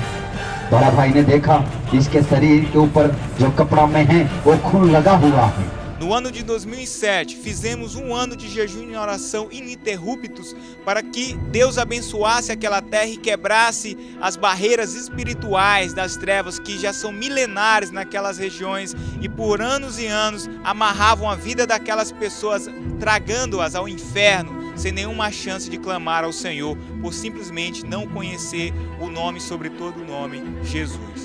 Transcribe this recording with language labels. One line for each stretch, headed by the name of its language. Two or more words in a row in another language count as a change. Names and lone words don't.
Hindi: बड़ा भाई ने देखा इसके शरीर के ऊपर जो कपड़ा में है वो खून लगा हुआ है
Portuguese: No ano de 2007, fizemos um ano de jejum e oração ininterruptos para que Deus abençoasse aquela terra e quebrasse as barreiras espirituais das trevas que já são milenares naquelas regiões e por anos e anos amarravam a vida daquelas pessoas, tragando-as ao inferno, sem nenhuma chance de clamar ao Senhor, por simplesmente não conhecer o nome sobre todo o nome, Jesus.